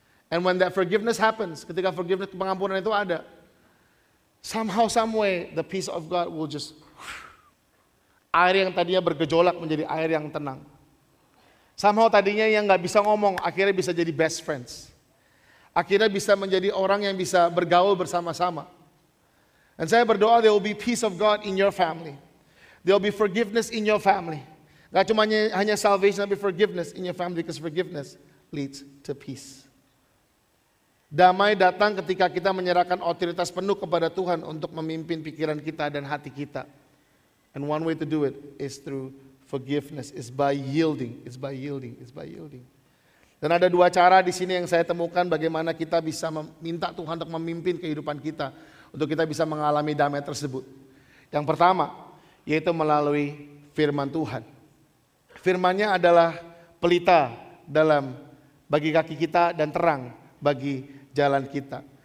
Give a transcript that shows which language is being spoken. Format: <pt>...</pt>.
<en>And when that forgiveness happens, ketika forgiveness,</en> <id>pengampunan itu ada,</id> <en>somehow, some way, the peace of God will just,</en> <id>air yang tadinya bergejolak menjadi air yang tenang. Somehow tadinya yang gak bisa ngomong, akhirnya bisa jadi</id> <en>best friends.</en> <id>Akhirnya bisa menjadi orang yang bisa bergaul bersama-sama. Dan saya berdoa</id> <en>there will be peace of God in your family. There will be forgiveness in your family.</en> <id>Gak cuma hanya</id> <en>salvation, tapi forgiveness in your family, because forgiveness leads to peace.</en> <id>Damai datang ketika kita menyerahkan otoritas penuh kepada Tuhan untuk memimpin pikiran kita dan hati kita.</id> <en>And one way to do it is through forgiveness, is by yielding, is by yielding.</en> <id>Dan ada dua cara di sini yang saya temukan bagaimana kita bisa meminta Tuhan untuk memimpin kehidupan kita, untuk kita bisa mengalami damai tersebut. Yang pertama, yaitu melalui firman Tuhan. Firman-Nya adalah pelita dalam bagi kaki kita dan terang bagi jalan kita.</id>